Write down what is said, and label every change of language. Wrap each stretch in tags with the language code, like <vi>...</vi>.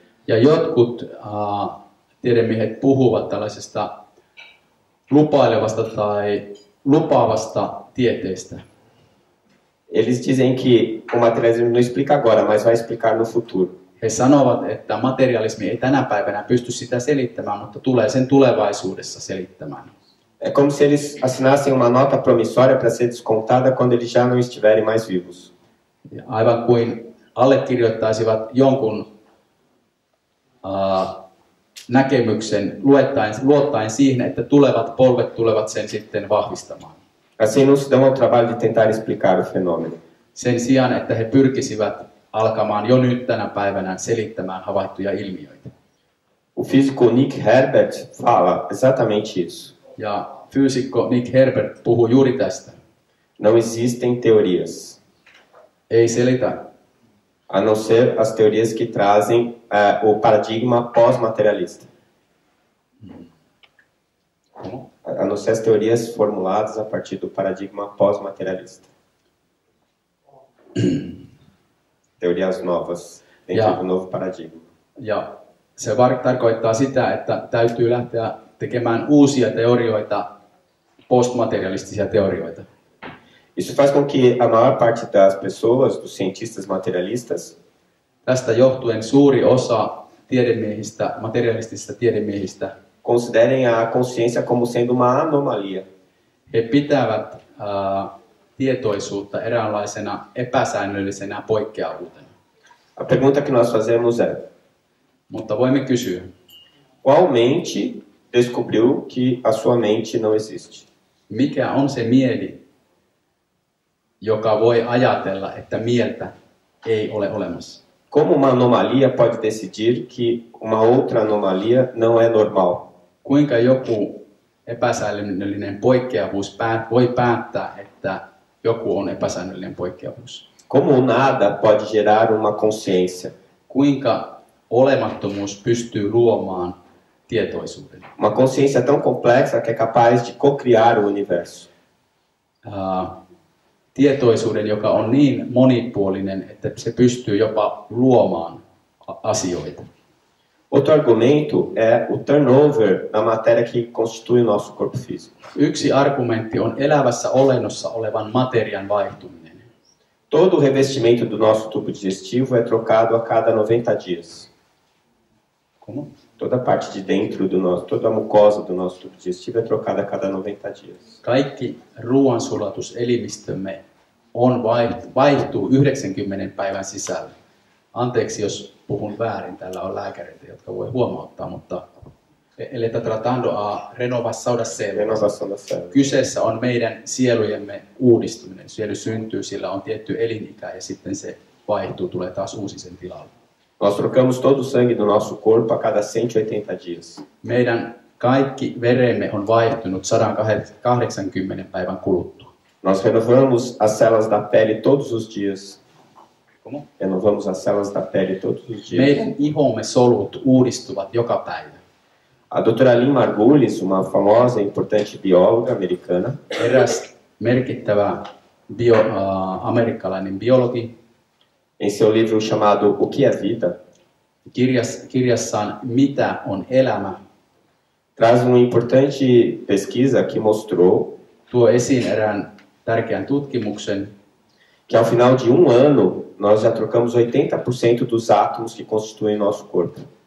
<fi>Ja jotkut tiedemiehet puhuvat tällaisesta lupailevasta tai lupaavasta tieteestä.</fi> <pt>Eles dizem que o materialismo não explica agora, mas vai explicar no futuro.</pt> <fi>He sanovat, että materialismi ei tänä päivänä pysty sitä selittämään, mutta tulee sen tulevaisuudessa selittämään.</fi> <pt>É como se eles assinassem uma nota promissória para ser descontada quando eles já não estiverem mais vivos.</pt> <fi>Ja aivan kuin allekirjoittaisivat jonkun näkemyksen luottaen siihen, että tulevat polvet tulevat sen sitten vahvistamaan.</fi> <pt>Assim não se dão ao trabalho de tentar explicar o fenômeno.</pt> <fi>Sen sijaan, että he pyrkisivät alkamaan jo nyt tänä päivänä selittämään havaittuja ilmiöitä.</fi> <pt>O físico Nick Herbert fala exatamente isso.</pt> <fi>Ja fyysikko Nick Herbert puhuu juuri tästä.</fi> <pt>Não existem teorias,</pt> <fi>Ei selitä,</fi> <pt>a não ser as teorias que trazem o paradigma pós-materialista. A não ser as teorias formuladas a partir do paradigma pós-materialista. teorias novas dentro do novo paradigma.</pt> <fi>Ja se tarkoittaa sitä, että täytyy lähteä tekemään uusia teorioita, postmaterialistisia teorioita.</fi> <pt>Isso faz com que a maior parte das pessoas, dos cientistas materialistas,</pt> <fi>Tästä johtuen suuri osa tiedemiehistä, materialistisista tiedemiehistä,</fi> <pt>considerem a consciência como sendo uma anomalia.</pt> <fi>he pitävät tietoisuutta eräänlaisena epäsäännöllisenä poikkeavuutena.</fi> <pt>A pergunta que nós fazemos é:</pt> <fi>Mutta voimme kysyä,</fi> <pt>qual mente descobriu que a sua mente não existe?</pt> <fi>mikä on se mieli, joka voi ajatella, että mieltä ei ole olemassa?</fi> <pt>Como uma anomalia pode decidir que uma outra anomalia não é normal?</pt> <fi>Kuinka joku epäsäännöllinen poikkeavuus voi päättää, että joku on epäsäännöllinen poikkeavuus?</fi> <pt>Como o nada pode gerar uma consciência?</pt> <fi>Kuinka olemattomuus pystyy luomaan tietoisuuden?</fi> <pt>Uma consciência tão complexa que é capaz de co-criar o universo.</pt> <fi>Tietoisuuden, joka on niin monipuolinen, että se pystyy jopa luomaan asioita.</fi> <pt>Outro argumento é o turnover na matéria que constitui o nosso corpo físico.</pt> <fi>Yksi argumentti on elävässä olennossa olevan materian vaihtuminen.</fi> <pt>Todo o revestimento do nosso tubo digestivo é trocado a cada 90 dias. Como? Toda parte de dentro do nosso, toda a mucosa do nosso tubo digestivo é trocada a cada 90 dias.</pt> <fi>Kaikki ruoansulatuselimistömme vaihtuu 90 päivän sisällä. Anteeksi, jos puhun väärin, täällä on lääkäreitä, jotka voi huomauttaa, mutta</fi> <pt>ele está tratando a renovação das células. Renovação das células.</pt> <fi>Kyseessä on meidän sielujemme uudistuminen. Sielu syntyy, sillä on tietty elinikä ja sitten se vaihtuu, tulee taas uusi sen tilalle.</fi> <pt>Nós trocamos todo o sangue do nosso corpo a cada 180 dias.</pt> <fi>Meidän kaikki veremme on vaihtunut 180 päivän kuluttua.</fi> <pt>Nós renovamos as células da pele todos os dias. Como? Renovamos as células da pele todos os dias.</pt> <fi>Meidän ihomme solut uudistuvat joka päivä.</fi> <pt>A doutora Lynn Margulis, uma famosa e importante bióloga americana,</pt> <fi>Eräs merkittävä amerikkalainen biologi</fi> <pt>em seu livro chamado O que é Vida,</pt> <fi>kirjassaan Mitä on elämä,</fi> <pt>traz uma importante pesquisa que mostrou</pt> <fi>tuo esiin erään tärkeän tutkimuksen,</fi> <pt>que ao final de um ano nós já trocamos 80% dos átomos que constituem nosso corpo.</pt>